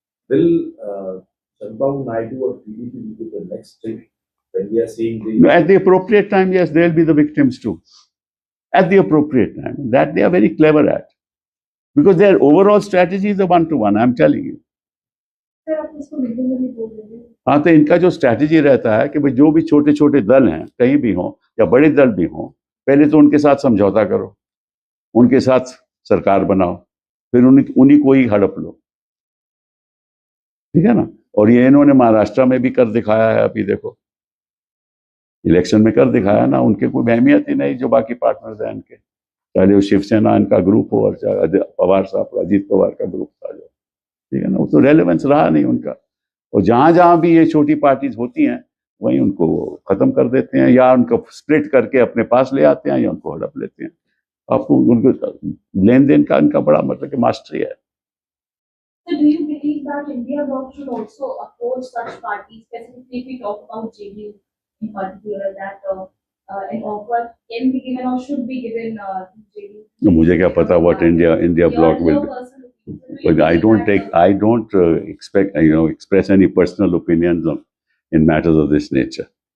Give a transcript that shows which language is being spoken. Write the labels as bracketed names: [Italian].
[English] Will Chandrababu Naidu or PDP be the next thing when we are seeing the At the appropriate time, yes, they'll be the victims too. At the appropriate time. That they are very clever at. Because their overall strategy is a one-to-one, I'm telling you. [Hindi] Sir आप इसको हिंदी में भी बोल रहे हैं हाँ, तो इनका जो स्ट्रैटेजी रहता है कि भाई जो भी छोटे छोटे दल हैं कहीं भी हों या बड़े दल भी हों, पहले तो उनके साथ समझौता करो, उनके साथ सरकार बनाओ, फिर उन्हीं को ही हड़प लो, ठीक है ना। और ये इन्होंने महाराष्ट्र में भी कर दिखाया है। अभी देखो इलेक्शन में कर दिखाया ना, उनके कोई अहमियत ही नहीं जो बाकी पार्टनर्स हैं इनके, चाहे वो शिवसेना इनका ग्रुप हो और चाहे पवार साहब अजीत पवार का ग्रुप था जो, ठीक है ना, वो तो रेलेवेंस रहा नहीं उनका। और जहां जहां भी ये छोटी पार्टीज होती हैं वहीं उनको खत्म कर देते हैं, या उनको स्प्लिट करके अपने पास ले आते हैं, या उनको हड़प लेते हैं। आपको उनको लेन देन का इनका बड़ा मतलब कि मास्टरी है। [English] So do you believe that India Bloc should also approach such parties, specifically if we talk about JDU in particular, that an offer can be given or should be given to JDU? [Hindi] तो मुझे क्या पता [English] what India Bloc will do. But I don't expect, express any personal opinions in matters of this nature.